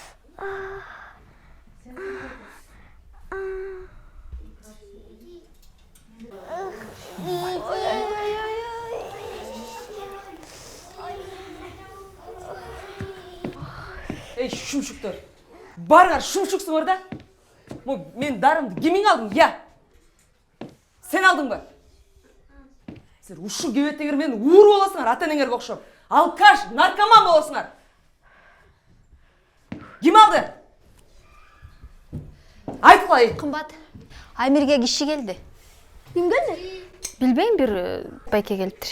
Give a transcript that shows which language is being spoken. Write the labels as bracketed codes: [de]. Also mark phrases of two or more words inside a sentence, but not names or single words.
[ky] Эй, шумшуктар. Барыңар шумшуксуңар да. Мен дарымды кимиң алдың, я? Сен алдың ба? Силер ушул кебеттегер менен ууру болосуңар ата энеңерге окшоп. Алкаш, наркоман болосуңар. Ким алды? Айткылай. Кымбат, Амирге киши келди. Ким келди? Билбейм, бир байке келиптир.